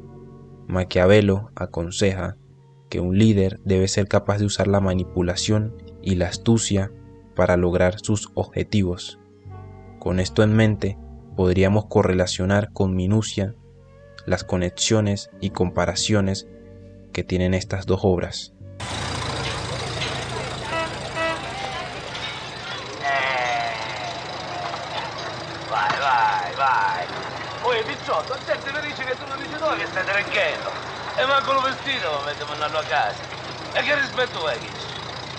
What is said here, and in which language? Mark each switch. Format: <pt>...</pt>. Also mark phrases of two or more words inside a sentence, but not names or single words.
<es>Maquiavelo aconseja que un líder debe ser capaz de usar la manipulación y la astucia para lograr sus objetivos. Con esto en mente, podríamos correlacionar con minucia las conexiones y comparaciones que tienen estas dos obras.</es> <it>Vai. Poi Picciotto, la gente mi dice che tu non dici tu che stai tranquillo. E manco lo vestito lo mettiamo andando a casa. E che rispetto è che c'è?</it>